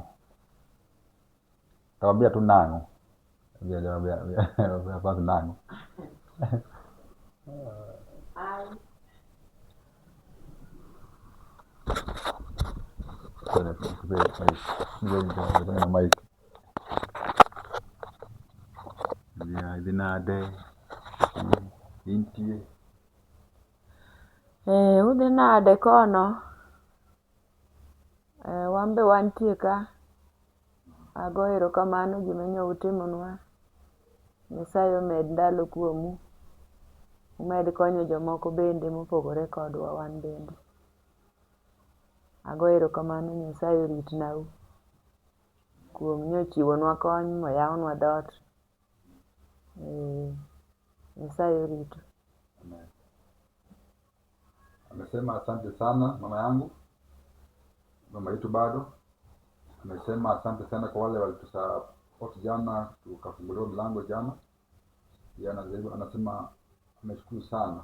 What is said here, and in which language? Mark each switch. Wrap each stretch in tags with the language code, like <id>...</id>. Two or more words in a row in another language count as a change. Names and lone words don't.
<sw>Atawaambia tu nango. Atawaambia basi nango. Kuna mic.</sw> <luo>Ya dinade. Intie. Udhi nade kono. Wambe wantie ka. Ago erokamano gimenyo utimonwa. Nyasaye omed ndalo kuomu. Umed konyo jomoko bende mopogore kodwa wan bende. Ago erokamano, Nyasaye oritnau. Kuom nyochiwonwa kony moyawnwa dhoot. Nyasaye oritu.</luo> <sw>Amesema asante sana mama yangu. Mama yetu bado. Amesema asante sana kwa wale walitusupport jana, tukafunguliwa mlango jana. Yana anasema ameshukuru sana.</sw>